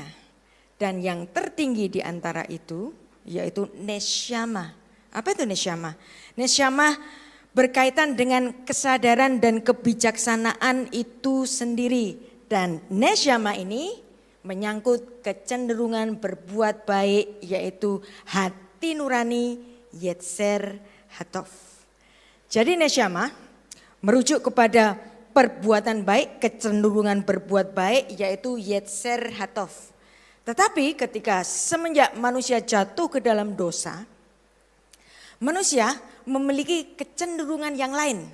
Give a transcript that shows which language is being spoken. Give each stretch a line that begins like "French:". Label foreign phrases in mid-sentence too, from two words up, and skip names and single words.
Indonesian: Dan yang tertinggi di antara itu yaitu neshama. Apa itu neshama? Neshama berkaitan dengan kesadaran dan kebijaksanaan itu sendiri. Dan neshama ini menyangkut kecenderungan berbuat baik yaitu hati nurani
Hebrew: יצר הטוב.
Indonesian: Jadi neshama merujuk kepada perbuatan baik, kecenderungan berbuat baik, yaitu
Hebrew: יצר הטוב.
Indonesian: Tetapi ketika semenjak manusia jatuh ke dalam dosa, manusia memiliki kecenderungan yang lain.